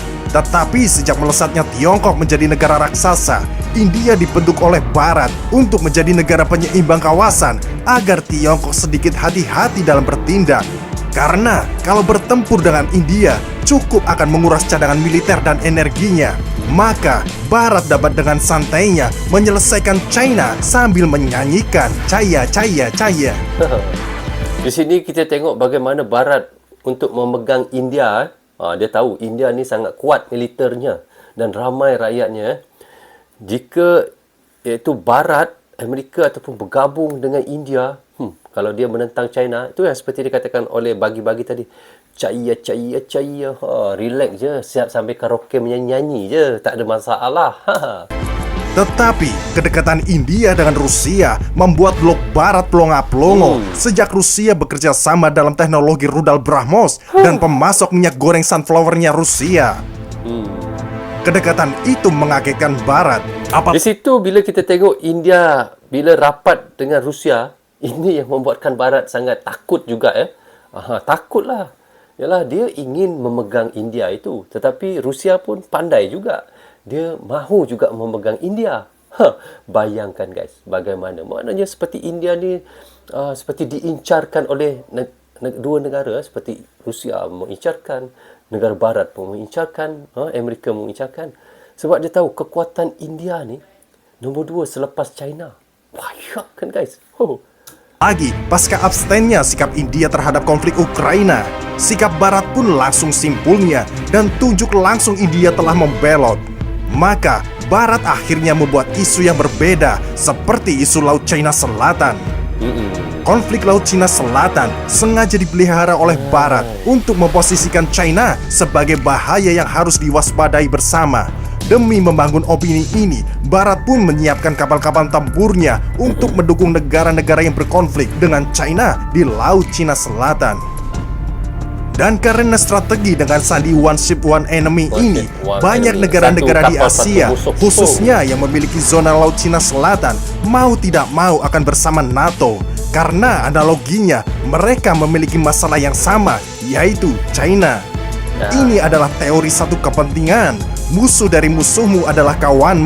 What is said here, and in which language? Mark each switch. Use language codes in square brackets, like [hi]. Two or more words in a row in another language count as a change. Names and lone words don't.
[id] Tetapi sejak melesatnya Tiongkok menjadi negara raksasa, India dibentuk oleh Barat untuk menjadi negara penyeimbang kawasan agar Tiongkok sedikit hati-hati dalam bertindak. Karena kalau bertempur dengan India, cukup akan menguras cadangan militer dan energinya. Maka Barat dapat dengan santainya menyelesaikan China sambil menyanyikan Caya Caya Caya. [ms] Di sini kita tengok bagaimana Barat untuk memegang India. Dia tahu India ni sangat kuat militernya dan ramai rakyatnya. Jika iaitu Barat, Amerika ataupun bergabung dengan India, kalau dia menentang China, itu yang seperti dikatakan oleh bagi-bagi tadi. Caya, caya, caya. Relax je. Siap sampai karaoke menyanyi je. Tak ada masalah. [id] Tetapi kedekatan India dengan Rusia membuat blok Barat pelongo-pelongo sejak Rusia bekerja sama dalam teknologi rudal BrahMos dan pemasok minyak goreng sunflower-nya Rusia. Kedekatan itu mengagetkan Barat. [ms] Di situ bila kita tengok India bila rapat dengan Rusia, ini yang membuatkan Barat sangat takut juga takutlah. Yalah, dia ingin memegang India itu, tetapi Rusia pun pandai juga. Dia mahu juga memegang India. Bayangkan guys, bagaimana. Maknanya seperti India ni seperti diincarkan oleh dua negara, seperti Rusia mengincarkan, negara Barat pun mengincarkan, Amerika mengincarkan. Sebab dia tahu kekuatan India ni nombor 2 selepas China. Bayangkan guys. [id] Lagi, pasca abstennya sikap India terhadap konflik Ukraina, sikap Barat pun langsung simpulnya dan tunjuk langsung India telah membelot. Maka, Barat akhirnya membuat isu yang berbeda seperti isu Laut Cina Selatan. Konflik Laut Cina Selatan sengaja dipelihara oleh Barat untuk memposisikan China sebagai bahaya yang harus diwaspadai bersama. Demi membangun opini ini, Barat pun menyiapkan kapal-kapal tempurnya untuk mendukung negara-negara yang berkonflik dengan China di Laut Cina Selatan. Dan karena strategi dengan sandi [en] one ship one enemy [id] ini, banyak negara-negara di Asia, khususnya yang memiliki zona Laut Cina Selatan, mau tidak mau akan bersama NATO. Karena analoginya, mereka memiliki masalah yang sama, yaitu China. Ini adalah teori satu kepentingan. Musuh dari musuhmu adalah kawanmu.